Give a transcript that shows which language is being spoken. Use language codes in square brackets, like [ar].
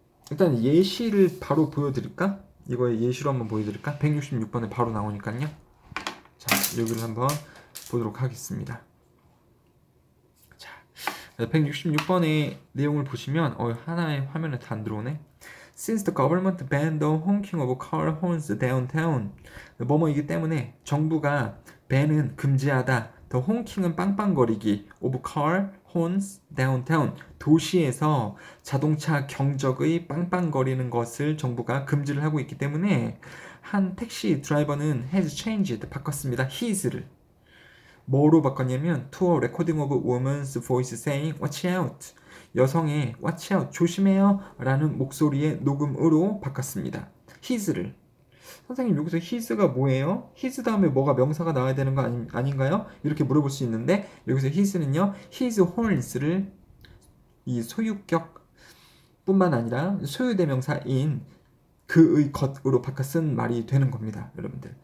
[ko] 일단 예시를 바로 보여드릴까? 이거의 예시로 한번 보여드릴까? 166번에 바로 나오니까요. 자, 여기를 한번 보도록 하겠습니다. 자, 166번의 내용을 보시면 하나의 화면에 다 안 들어오네. [en] Since the government banned the honking of car horns downtown. [ko] 뭐뭐이기 때문에 정부가 ban은 금지하다. [en] The honking은 빵빵거리기. Of car horns downtown. [ko] 도시에서 자동차 경적의 빵빵거리는 것을 정부가 금지를 하고 있기 때문에 한 택시 드라이버는 [en] has changed. [ko] 바꿨습니다. his를. 뭐로 바꿨냐면 [en] to a recording of a woman's voice saying watch out. [ko] 여성의 [en] watch out [ko] 조심해요 라는 목소리의 녹음으로 바꿨습니다. his를. 선생님 여기서 his가 뭐예요? his 다음에 뭐가 명사가 나와야 되는 거 아닌가요? 이렇게 물어볼 수 있는데 여기서 his는요 [en] his horns [ko] 를 이 소유격 뿐만 아니라 소유대명사인 그의 것으로 바꿔 쓴 말이 되는 겁니다. 여러분들.